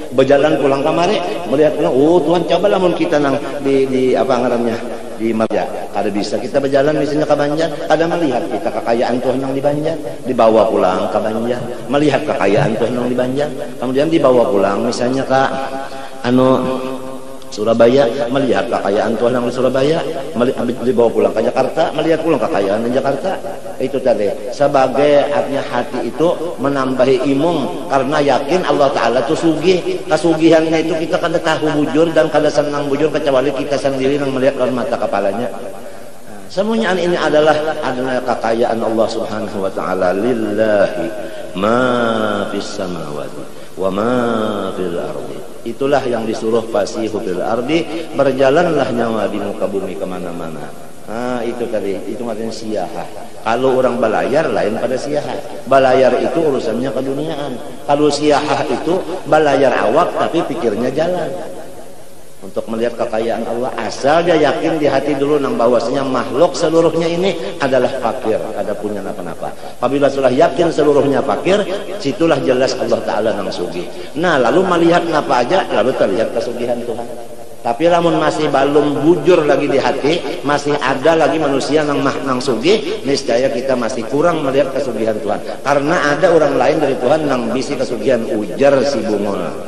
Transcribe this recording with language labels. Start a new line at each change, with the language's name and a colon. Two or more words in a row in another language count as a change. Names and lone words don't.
Banjar: Berjalan pulang kemari, melihat pulang, oh Tuhan coba lamun kita nang di apa ngarannya, di Marja, kada bisa kita berjalan misalnya ke Banjar, ada melihat kita kekayaan Tuhan yang di Banjar, dibawa pulang ke Banjar, melihat kekayaan Tuhan yang di Banjar, kemudian dibawa pulang misalnya ke Surabaya, melihat kekayaan Tuhan yang di Surabaya, dibawa pulang ke Jakarta, melihat pulang kekayaan di Jakarta.
Indonesian: Itu tadi sebagai artinya hati itu menambahi imum, karena yakin Allah Ta'ala itu sugih.
Banjar: Kasugihannya itu kita kada tahu bujur dan kada senang bujur kecuali kita sendiri yang melihat dengan mata kepalanya.
Indonesian: Semuanya ini adalah kekayaan Allah Subhanahu wa Ta'ala.
Arabic: لله ما في السماوات وما في الأرض.
Indonesian: Itulah yang disuruh
Arabic: فسيحوا في الأرض,
Indonesian: berjalanlah nyawa di muka bumi kemana-mana. Nah itu tadi, itu maksudnya siyahah. Kalau orang balayar lain pada siyahah.
Banjar: Balayar itu urusannya keduniaan. Kalau siyahah itu balayar awak tapi pikirnya jalan.
Indonesian: untuk melihat kekayaan Allah, asal dia yakin di hati dulu nang bahwasanya makhluk seluruhnya ini adalah fakir, ada punya apa-apa. Apabila sudah yakin seluruhnya fakir, situlah jelas Allah Ta'ala nang sugih. Nah lalu melihat apa aja, lalu terlihat kesugihan Tuhan.
Banjar: Tapi lamun masih belum bujur lagi di hati, masih ada lagi manusia nang sugih, niscaya kita masih kurang melihat kesugihan Tuhan. Karena ada orang lain dari Tuhan nang bisi kesugihan, ujar si bungol.